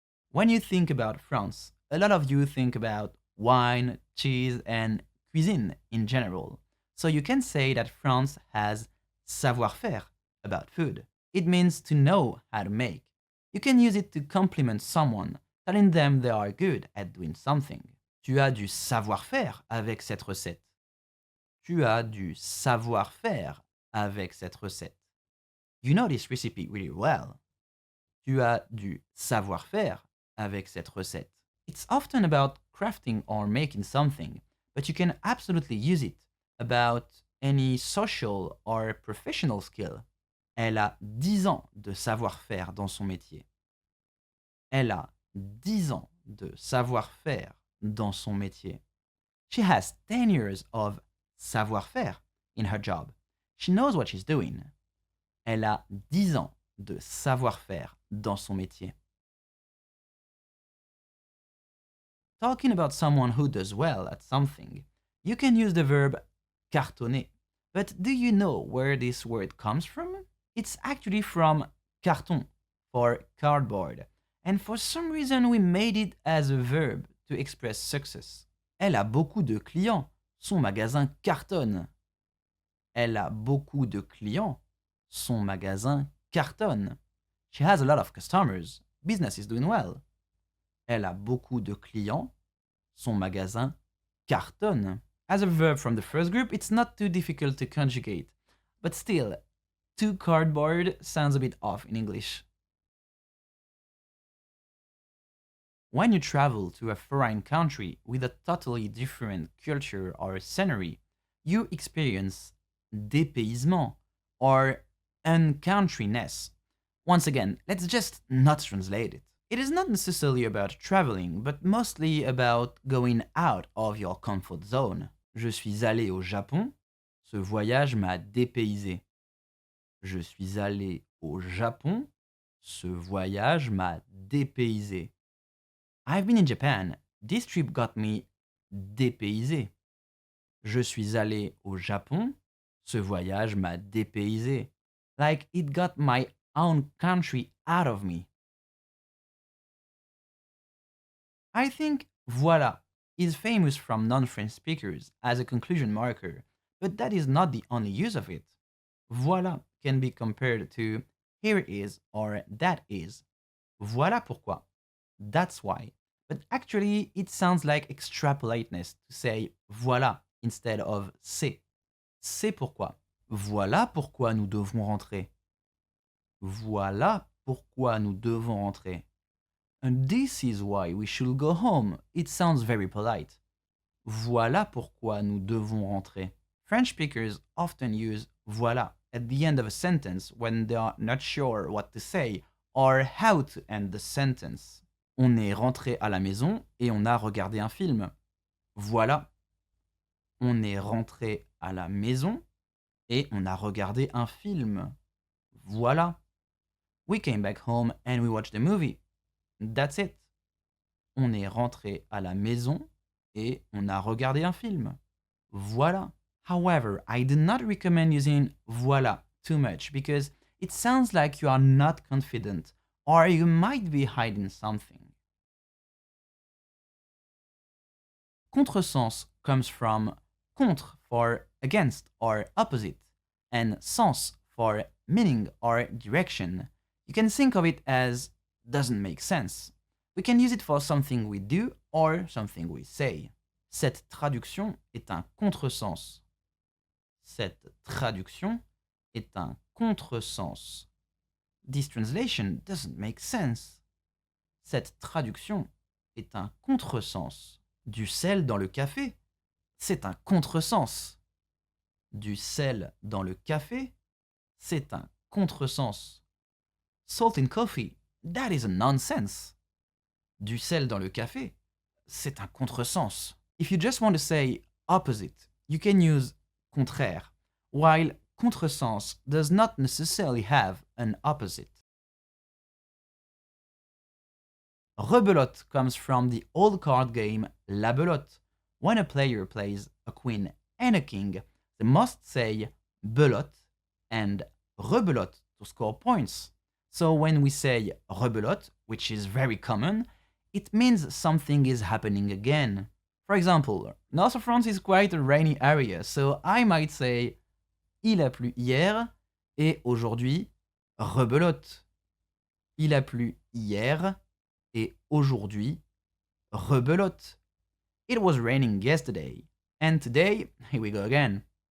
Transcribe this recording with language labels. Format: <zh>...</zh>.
<en>When you think about France, a lot of you think about wine, cheese, and cuisine in general. So you can say that France has savoir-faire about food. It means to know how to make. You can use it to compliment someone, telling them they are good at doing something.</en> <fr>Tu as du savoir-faire avec cette recette. Tu as du savoir-faire avec cette recette.</fr> <en>You know this recipe really well.</en> <fr>Tu as du savoir-faire avec cette recette.</fr> <en>It's often about crafting or making something, but you can absolutely use it about any social or professional skill.</en> <fr>Elle a 10 ans de savoir-faire dans son métier. Elle a 10 ans de savoir-faire dans son métier.</fr> <en>She has 10 years of savoir-faire in her job. She knows what she's doing.</en> <fr>Elle a 10 ans de savoir-faire dans son métier.</fr> <en>Talking about someone who does well at something, you can use the verb cartonner. But do you know where this word comes from? It's actually from carton, for cardboard. And for some reason, we made it as a verb to express success.</en> <fr>Elle a beaucoup de clients. Son magasin cartonne. Elle a beaucoup de clients. Son magasin cartonne.</fr> <en>She has a lot of customers. Business is doing well.</en> <fr>Elle a beaucoup de clients. Son magasin cartonne.</fr> <en>As a verb from the first group, it's not too difficult to conjugate. But still, to cardboard sounds a bit off in English. When you travel to a foreign country with a totally different culture or scenery, you experience dépaysement or uncountriness. Once again, let's just not translate it. It is not necessarily about traveling, but mostly about going out of your comfort zone.</en> <fr>Je suis allé au Japon, ce voyage m'a dépaysé. Je suis allé au Japon, ce voyage m'a dépaysé.</fr> <en>I've been in Japan. This trip got me dépaysé.</en> <fr>Je suis allé au Japon. Ce voyage m'a dépaysé.</fr> <en>Like it got my own country out of me. I think voilà is famous from non-French speakers as a conclusion marker, but that is not the only use of it. Voilà can be compared to here is or that is.</en> <fr>Voilà pourquoi.</fr> <en>That's why. But actually, it sounds like extrapolateness to say voilà instead of c'est.</en> <fr>C'est pourquoi. Voilà pourquoi nous devons rentrer. Voilà pourquoi nous devons rentrer.</fr> <en>And this is why we should go home. It sounds very polite.</en> <fr>Voilà pourquoi nous devons rentrer.</fr> <en>French speakers often use voilà at the end of a sentence when they are not sure what to say or how to end the sentence.</en> <fr>On est rentré à la maison et on a regardé un film. Voilà. On est rentré à la maison et on a regardé un film. Voilà.</fr> <en>We came back home and we watched a movie. That's it.</en> <fr>On est rentré à la maison et on a regardé un film. Voilà.</fr> <en>However, I do not recommend using voilà too much because it sounds like you are not confident or you might be hiding something. Contresens comes from contre for against or opposite and sens for meaning or direction. You can think of it as doesn't make sense. We can use it for something we do or something we say.</en> <fr>Cette traduction est un contresens. Cette traduction est un contresens.</fr> <en>This translation doesn't make sense.</en> <fr>Cette traduction est un contresens. Du sel dans le café, c'est un contresens. Du sel dans le café, c'est un contresens.</fr> <en>Salt in coffee, that is a nonsense.</en> <fr>Du sel dans le café, c'est un contresens.</fr> <en>If you just want to say opposite, you can use contraire, while contresens does not necessarily have an opposite. Rebelote comes from the old card game La Belote. When a player plays a queen and a king, they must say belote and rebelote to score points. So when we say rebelote, which is very common, it means something is happening again. For example, North of France is quite a rainy area, so I might say</en> <fr>il a plu hier et aujourd'hui rebelote. Il a plu hier et aujourd'hui rebelote.</fr> <en>It was raining yesterday and today, here we go again.</en>